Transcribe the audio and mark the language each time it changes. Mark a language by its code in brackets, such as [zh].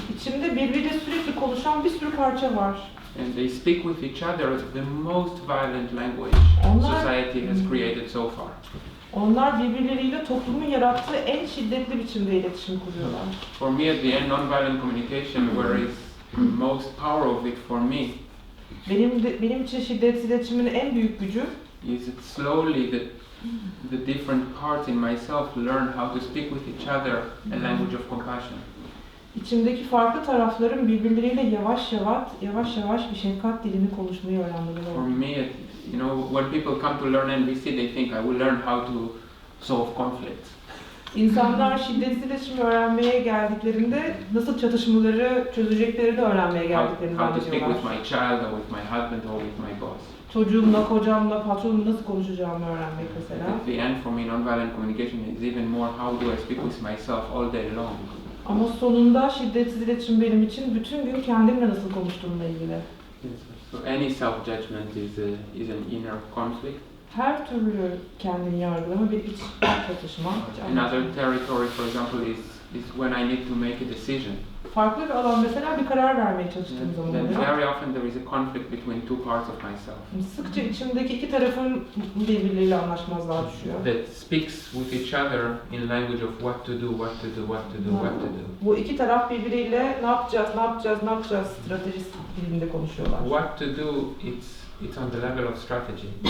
[tr] İçimde birbiriyle sürekli konuşan bir sürü parça var. [en] And they speak with each other the most violent language society has created so far. [tr] Onlar birbirleriyle toplumun yarattığı en şiddetli biçimde iletişim kuruyorlar. [en] For me at the end, nonviolent communication, where is most power of it for me, [tr] Benim için şiddetsiz iletişimin en büyük gücü [en] is that slowly the different parts in myself learn how to speak with each other a language of compassion. [tr] İçimdeki farklı tarafların birbirleriyle yavaş yavaş bir şefkat dilini konuşmayı öğrenmeleri. [en] For me, you know, when people come to learn NVC, they think I will learn how to solve conflict. [tr] İnsanlar şiddetsiz iletişimi öğrenmeye geldiklerinde nasıl çatışmaları çözeceklerini öğrenmeye geldiklerini [en] How to speak with [tr] zannediyorlar. [en] my child or with my husband or with my boss. [tr] Çocuğumla, kocamla, patronumla nasıl konuşacağımı öğrenmek mesela. [en] At the end, for me, nonviolent communication is even more how do I speak with myself all day long. [tr] Ama sonunda şiddetsiz iletişim benim için bütün gün kendimle nasıl konuştuğumla ilgili. [en] So any self-judgment is an inner conflict. [tr] Her türlü kendini yargılama bir iç çatışma. [en] Another territory, for example, is when I need to make a decision. [tr] Farklı bir alan mesela bir karar vermeye çalıştığım zaman [en] Then [tr] oluyor. [en] very often there is a conflict between two parts of myself. [tr] Sıkça içimdeki iki tarafın birbirleriyle anlaşmazlığa düşüyor. [en] That speaks with each other in language of what to do, what to do, what to do, what to do. [tr] Bu iki taraf birbiriyle ne yapacağız stratejisi dilinde konuşuyorlar. [en] What to do, it's on the level of strategy.